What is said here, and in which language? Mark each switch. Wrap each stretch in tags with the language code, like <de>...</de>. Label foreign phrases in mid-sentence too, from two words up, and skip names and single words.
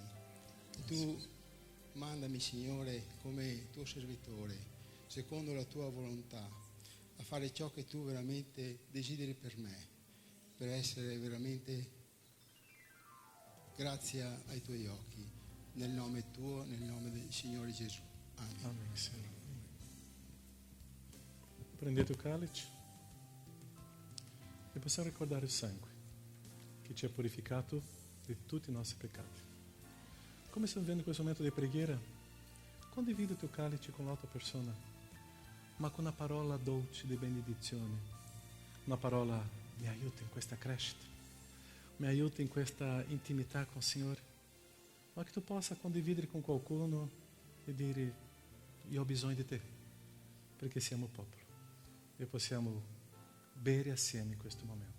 <it>E tu mandami, Signore, come tuo servitore, secondo la tua volontà, a fare ciò che tu veramente desideri per me, per essere veramente grazie ai tuoi occhi, nel nome tuo, nel nome del Signore Gesù. Amen.</it> <pt>Amém, Senhor.</pt> <it>Prendete</it> <pt>o cálice</pt> <it>e possiamo ricordare il sangue che ci ha purificato di tutti i nostri peccati. Come stiamo vivendo questo momento di preghiera, condividi il tuo cálice con l'altra persona, ma con una parola dolce di benedizione, una parola mi aiuta in questa crescita, mi aiuta in questa intimità con il Signore, ma che tu possa condividere con qualcuno e dire io ho bisogno di te, perché siamo popolo e possiamo bere assieme in questo momento.</it>